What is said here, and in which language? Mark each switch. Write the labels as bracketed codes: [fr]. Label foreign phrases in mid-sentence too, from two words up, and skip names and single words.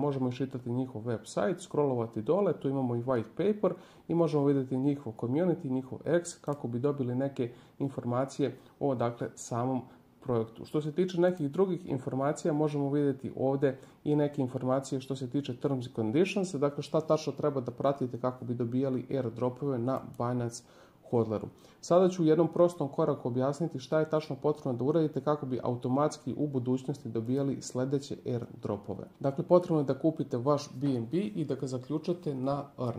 [bs] Možemo iščitati njihov website, scrollovati dole, tu imamo i [en] white paper [bs] i možemo vidjeti njihov community, njihov X kako bi dobili neke informacije o dakle samom projektu. Što se tiče nekih drugih informacija, možemo vidjeti ovdje i neke informacije što se tiče [en] terms and conditions, [bs] dakle šta tačno treba da pratite kako bi dobijali airdropove na Binance HODLeru. Sada ću u jednom prostom koraku objasniti šta je tačno potrebno da uradite kako bi automatski u budućnosti dobijali sljedeće airdropove. Dakle, potrebno je da kupite vaš BNB i da ga zaključate na Earn.